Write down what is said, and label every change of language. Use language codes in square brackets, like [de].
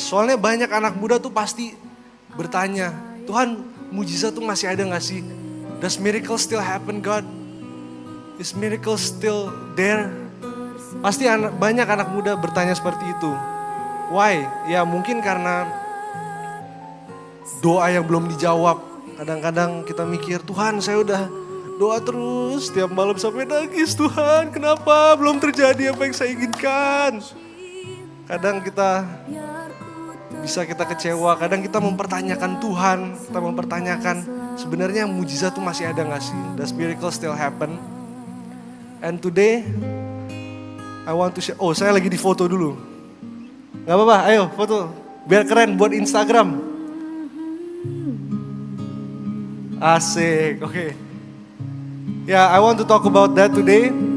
[id] Soalnya banyak anak muda tuh pasti bertanya, Tuhan mujizat tuh masih ada gak sih? [en] Does miracle still happen God? Is miracle still there? [id] Pasti banyak anak muda bertanya seperti itu. [en] Why? [id] Ya mungkin karena doa yang belum dijawab. Kadang-kadang kita mikir, Tuhan saya udah doa terus, tiap malam sampai nangis, Tuhan kenapa belum terjadi apa yang saya inginkan. Kadang kita kecewa, kadang kita mempertanyakan Tuhan, kita mempertanyakan sebenarnya mujizat itu masih ada gak sih? [en] Does miracle still happen? And today, I want to share, [id] saya lagi di foto dulu. Gak apa-apa, ayo foto, biar keren buat Instagram. Asik, oke. [en] Ya, I want to talk about that today.